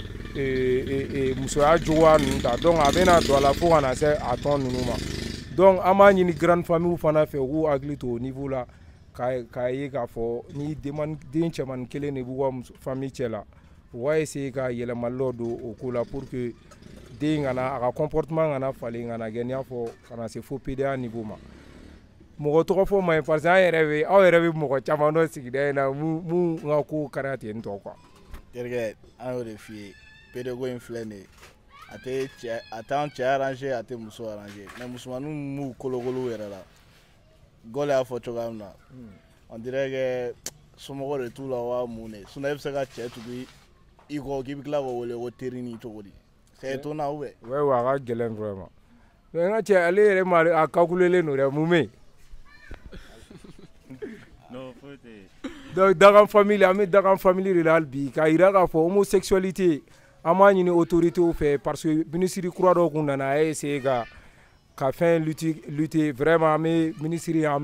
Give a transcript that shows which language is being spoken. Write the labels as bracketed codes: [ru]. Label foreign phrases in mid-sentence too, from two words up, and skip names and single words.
[bm] musoya cogoya ninnu ta donc a bɛ na don a la fo ka na se a tɔn ninnu ma donc an b'a ɲini [fr] grande famille [bm] fana fɛ u k'u hakili to o niveau la k'a ye k'a fɔ ni den cɛmanin kelen de b'u ka famille cɛ la u b'a essayer ka yɛlɛmali dɔ don o ko la [fr] pour que [bm] den kana a ka comportement kana falen kana kɛ n'i y'a fɔ kana se fo PDA niveau ma mɔgɔ tɔgɔ fɔ man ɲi [fr] parce que [bm] aw yɛrɛ bɛ mɔgɔ caman dɔn sigida in na mun ka ko kɛra ten tɔ quoi. Terikɛ an y'o de f'i ye pedego in filɛ nin ye a t'an cɛ arranger a tɛ muso arranger mais musomaninw m'u kolokolo yɛrɛ la Gɔlɛ y'a fɔ cogoya min na [fr] on dirait que [bm] somɔgɔ de t'u la wa mun de sinon e bɛ se ka cɛ tugu i kɔ k'i bɛ tila k'o wele ko teri ni cogo di [fr] c'est étonnant ou bien. [bm] Ouais a ka gɛlɛn vraiment mais n ka cɛ ale yɛrɛ ma a calculé len don dɛ mun bɛ yen. Non foyi tɛ yen Donc dagan famille an bɛ dagan famille de la hali bi k'a yira k'a fɔ homosexualité an b'a ɲini autorités fɛ [fr] parce que [bm] ministre kura dɔ kun nana a y'a essayer ka fɛn lutter vraiment an bɛ ministre an